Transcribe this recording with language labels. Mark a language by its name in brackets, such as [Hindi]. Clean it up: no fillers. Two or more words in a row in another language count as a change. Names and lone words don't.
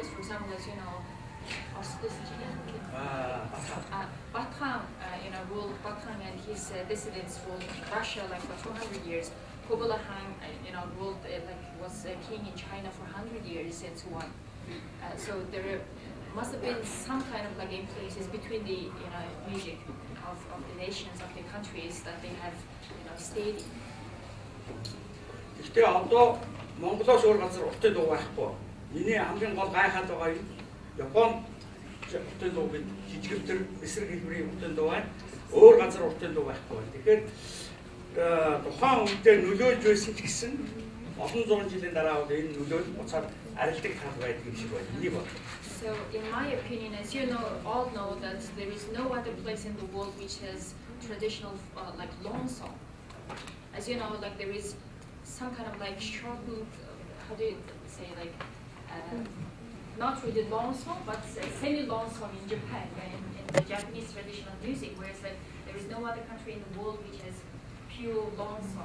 [English] For example, as you know, Bathan, ruled Bathan, and his descendants ruled Russia for 200 years. Kublai Khan, ruled was king in China for 100 years, and so on. So there must have been some kind of influences between the music of the nations, of the countries that they have stayed in. [Mongolian] Гэхдээ одоо Монголоос өөр газар уртын дуу байхгүй. Миний хамгийн гол гайхаад байгаа юм. Японд уртын дуу гэдэг жижигтэр эсрэг хэлбэрийн уртын дуу байна. Өөр газар уртын дуу байхгүй. Тэгэхээр тухайн үедээ нөлөөлж байсан ч гэсэн олон зуун жилийн дараа энэ нөлөөл буцаад арилдаг тал байдаг юм шиг байна. Энийг бод. [English] So in my opinion, as you all know that there is no other place in the world which has traditional long song. As you know, there is some kind of shortened, how do you say, not really long song, but semi-long song in Japan, in the Japanese traditional music, whereas there is no other country in the world which has pure long song.